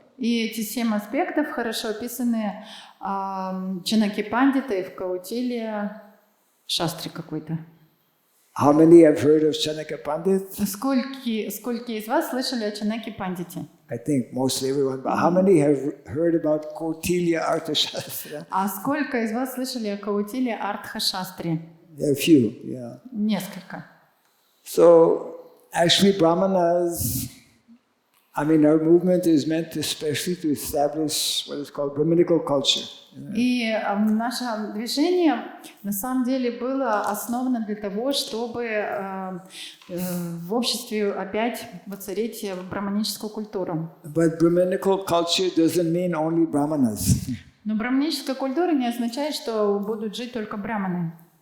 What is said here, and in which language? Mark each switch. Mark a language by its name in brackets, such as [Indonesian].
[Russian] И эти 7 аспектов хорошо описаны Чанаки Пандитой в Каутиле Шастре какой-то. [English] How many have heard of Chanakya Pandit? [Russian] Сколько из вас слышали о Чанаке Пандите? [English] I think mostly everyone. But how many have heard about Kautilya Arthashastra? [Russian] А сколько из вас слышали о Каутиле Артха-шастре? [English] A few, yeah. [Russian] Несколько. [English] So actually Brahmanas, our movement is meant especially to establish what is called Brahminical culture. [Russian] И наше движение на самом деле было основано для того, чтобы в обществе опять воцарить браманическую культуру. [English] But Brahminical culture doesn't mean only Brahmanas. [Russian] Но браманическая культура не означает, что будут жить только браманы.